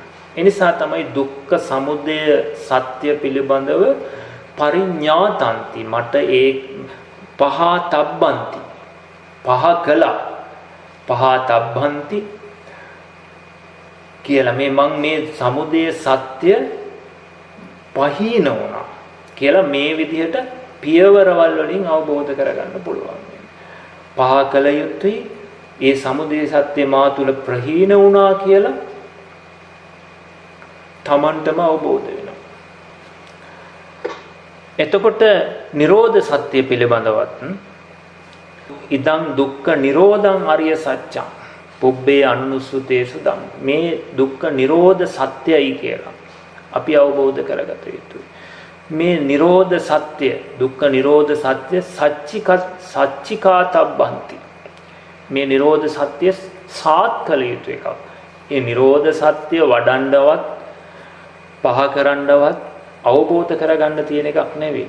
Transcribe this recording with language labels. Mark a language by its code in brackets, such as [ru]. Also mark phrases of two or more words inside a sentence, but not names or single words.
[si] එනිසා තමයි දුක්ඛ සමුදය සත්‍ය පිළිබඳව පරිඥාතන්ති මට ඒ පහතබ්බන්ති පහ කළා පහතබ්බන්ති කියලා මං මේ සමුදය සත්‍ය පහීන වුණා කියලා මේ විදිහට පියවරවල් වලින් අවබෝධ කරගන්න පුළුවන්. පහ කළ යුතුයි ඒ සමුදය සත්‍ය මා තුල ප්‍රහීන වුණා කියලා තමන්ටම අවබෝධ වෙනවා. එතකොට නිරෝධ සත්‍ය පිළිබඳවත් [pi] ඉදං දුක්ඛ නිරෝධං අරිය සත්‍යං පුබ්බේ අනුසුතේසු ධම්ම [si] මේ දුක්ඛ නිරෝධ සත්‍යයි කියලා අපි අවබෝධ කරගත යුතුයි. මේ නිරෝධ සත්‍ය දුක්ඛ නිරෝධ සත්‍ය සච්චිකාතබ්බන්ති මේ නිරෝධ සත්‍ය සාත් කළ යුතු එකක්. ඒ නිරෝධ සත්‍ය වඩන්නවත් පහ කරන්නවත් අවබෝධ කරගන්න තියෙන එකක් නෙවෙයි.